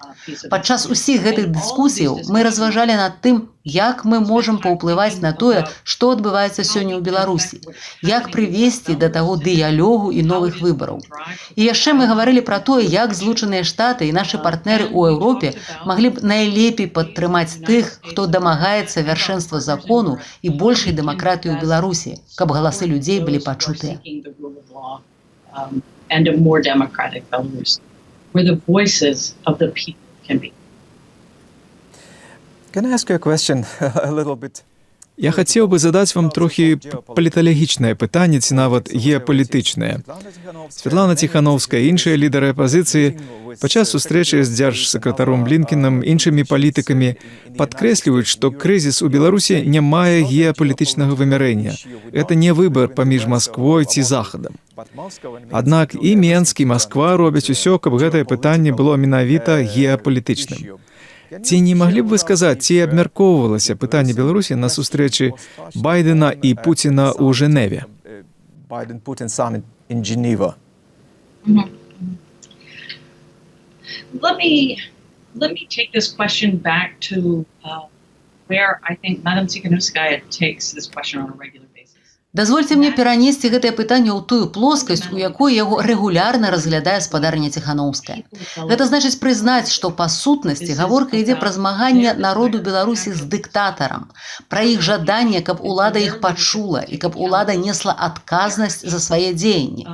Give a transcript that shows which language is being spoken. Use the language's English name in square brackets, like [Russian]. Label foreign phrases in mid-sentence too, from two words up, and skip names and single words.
[Belarusian] Падчас усіх гэтых дыскусіяў мы разважалі над тым, як мы можам паўплываць на тое, што адбываецца сёння ў Беларусі, як прывесці да таго дыялогу і новых выбараў. І яшчэ мы гаварылі пра тое, як Злучаныя Штаты і нашы партнеры ў Еўропе маглі б найлепей падтрымаць тых, хто дамагаецца вяршэнства закону і большай дэмакратыі ў Беларусі, каб галасы людзей былі пачутыя. [English] Can I ask you a question a little bit? [Belarusian] Я хацеў бы задаць вам трохі паліталагічнае пытанне ці нават геапалітычнае. Святлана Ціханаўская і іншыя лідары апазіцыі падчас сустрэчы з дзяржсакратаром Блінкенам, іншымі палітыкамі падкрэсліваюць, што крызіс у Беларусі не мае геапалітычнага вымярэння. Гэта не выбар паміж Масквой ці Захадам. Аднак і Менск, і Масква робяць усё, каб гэтае пытанне было менавіта геапалітычным. Ці не маглі б вы сказаць, ці абмяркоўвалася пытанне Беларусі на сустрэчы Байдена і Пуціна ў Жэневе? [English] Biden-Putin summit in Geneva. Let me take this question back to where I think Madam Tsikhanouskaya takes this question on a regular basis. [Belarusian] Дазвольце мне перанесці гэтае пытанне ў тую плоскасць, у якой яго рэгулярна разглядае спадарня Ціханаўская. Гэта значыць прызнаць, што па сутнасці гаворка ідзе пра змаганне народу Беларусі з дыктатарам, пра іх жаданне, каб улада іх пачула і каб улада несла адказнасць за свае дзеянні.